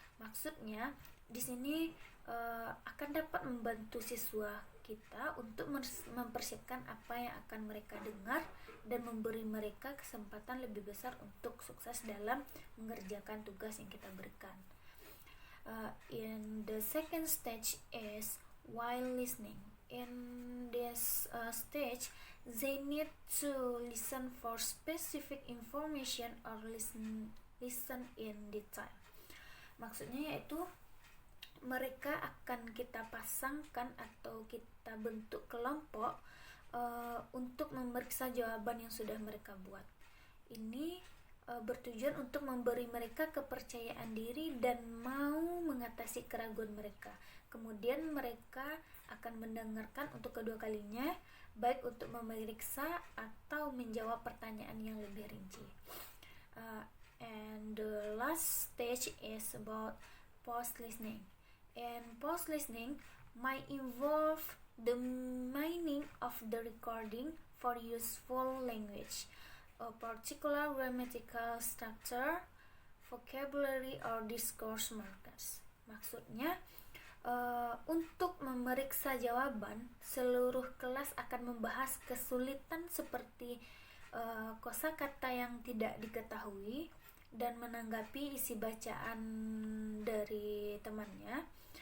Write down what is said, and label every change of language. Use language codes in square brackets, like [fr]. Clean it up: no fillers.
[id] Maksudnya, di sini akan dapat membantu siswa kita untuk mempersiapkan apa yang akan mereka dengar dan memberi mereka kesempatan lebih besar untuk sukses dalam mengerjakan tugas yang kita berikan. [en] In the second stage is while listening. In this stage, they need to listen for specific information or listen in detail. [id] Maksudnya yaitu mereka akan kita pasangkan atau kita bentuk kelompok untuk memeriksa jawaban yang sudah mereka buat. Ini bertujuan untuk memberi mereka kepercayaan diri dan mau mengatasi keraguan mereka. Kemudian mereka akan mendengarkan untuk kedua kalinya, baik untuk memeriksa atau menjawab pertanyaan yang lebih rinci. [en] And the last stage is about post-listening. And post-listening might involve the meaning of the recording for useful language, a particular grammatical structure, vocabulary, or discourse markers. [id] Maksudnya, untuk memeriksa jawaban, seluruh kelas akan membahas kesulitan seperti kosakata yang tidak diketahui dan menanggapi isi bacaan dari temannya.